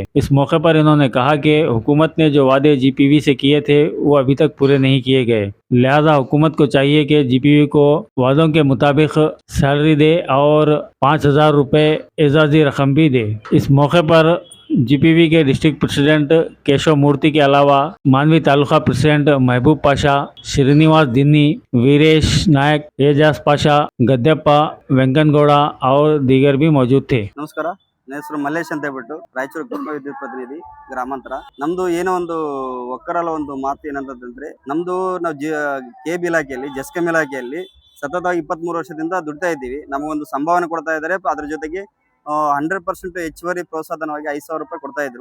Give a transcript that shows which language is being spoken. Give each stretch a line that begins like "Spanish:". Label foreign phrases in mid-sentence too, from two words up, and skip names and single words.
Urdu: اس موقع پر انہوں نے کہا کہ حکومت نے جو وعدے جی پی وی سے کیے تھے وہ ابھی تک پورے نہیں کیے گئے، لہٰذا حکومت کو چاہیے کہ جی پی وی کو وعدوں کے مطابق سیلری دے اور 5,000 روپے اعزازی رقم بھی دے. اس موقع پر جی پی وی کے
English: district president
Urdu: کیشو مورتی کے علاوہ مانوی تعلقہ پریسیڈنٹ محبوب پاشا، سرینواس دِنّی، ویریش نائک، اعجاز پاشا، گدپّا، وینکن گوڑا اور دیگر بھی موجود تھے.
Kannada: ನಮಸ್ಕಾರ, ನನ್ನ ಹೆಸರು ಮಲ್ಲೇಶ್ ಅಂತ ಹೇಳ್ಬಿಟ್ಟು ರಾಯಚೂರು ಗ್ರಾಮ ವಿದ್ಯುತ್ ಪ್ರತಿನಿಧಿ ಗ್ರಾಮಾಂತರ. ನಮ್ದು ಏನೋ ಒಂದು ಒಕ್ಕರಲ್ಲ ಒಂದು ಮಾತು ಏನಂತಂದ್ರೆ, ನಮ್ದು ನಾವು ಕೇಬ್ ಇಲಾಖೆಯಲ್ಲಿ ಜಸ್ಕಮ್ ಇಲಾಖೆಯಲ್ಲಿ ಸತತವಾಗಿ 23 ವರ್ಷದಿಂದ ದುಡಿತಾ ಇದ್ದೀವಿ. ನಮಗೊಂದು ಸಂಭಾವನೆ ಕೊಡ್ತಾ ಇದ್ದಾರೆ. ಅದ್ರ ಜೊತೆಗೆ 100% ಹೆಚ್ಚುವರಿ ಪ್ರೋತ್ಸಾಹಧನವಾಗಿ 5,000 ರೂಪಾಯಿ ಕೊಡ್ತಾ ಇದ್ರು.